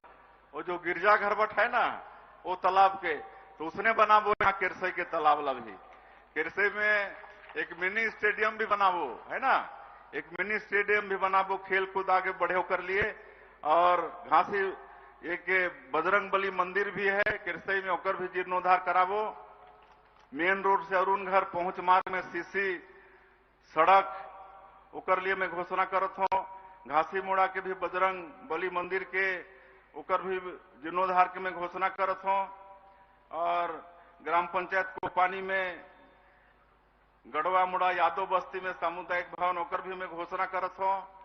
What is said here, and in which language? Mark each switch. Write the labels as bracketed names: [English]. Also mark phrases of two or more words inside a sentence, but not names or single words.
[Chhattisgarhi] वो जो गिरजा घर बट है ना वो तालाब के, तो उसने बनाबो यहाँ केरसई के तालाब ला भी। केरसई में एक मिनी स्टेडियम भी बनाबो, है ना, एक मिनी स्टेडियम भी बनाबो, खेल कूद आगे बढ़े कर लिए। और घासी एक बजरंग बली मंदिर भी है केरसई में, ओकर भी जीर्णोद्धार कराबो। मेन रोड से अरुण घर पहुंच मार्ग में सीसी सड़क ओकर लिए मैं घोषणा करत हूं। घासी मोड़ा के भी बजरंग बली मंदिर के ओकर भी जीर्णोद्धार के मैं घोषणा करत हूं। और ग्राम पंचायत को पानी में गढ़वा मुड़ा यादव बस्ती में सामुदायिक भवन ओकर भी मैं घोषणा करत हूं।